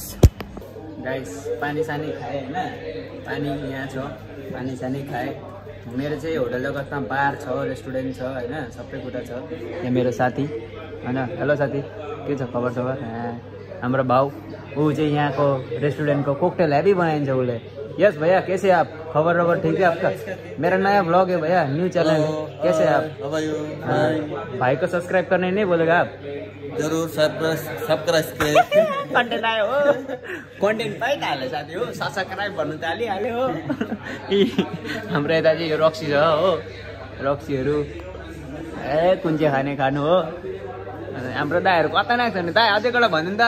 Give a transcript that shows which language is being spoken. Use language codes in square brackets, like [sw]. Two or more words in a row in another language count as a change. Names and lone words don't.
[ne] गाइस पानी सानी खाएँ होइन। पानी यहाँ छ पानी सानी खाएँ। मेरो चाहिँ होटल जगतमा बार छ रेस्टुरेन्ट छ होइन सबै कुरा छ। यहाँ मेरो साथी होइन। हेलो साथी के छ खबर सबर। हाम्रो भाउ ऊ चाहिँ यहाँको रेस्टुरेंट को कोकटेल हैवी बनाइन्छ उसले। [hi] यस भैया कैसे आप खबर रबर ठीक है आपका। मेरा नया ब्लॉग है भैया [en] new channel [hi] है कैसे आप। भाई को सब्सक्राइब करने नहीं बोलेगा आप जरूर सब्सक्राइब [ne] कन्टेन्ट आयो हो कन्टेन्ट पाइहाल्यो साथी हो। सब्सक्राइब भन्नु त हालिहाल्यो हो। हाम्रो यता चाहिँ यो रक्सी छ हो रक्सीहरू कुन चाहिँ खाने खानु हो। हाम्रो दाइहरू कता नाग्छ नि दाइ अझै एउटा भन्नु नि त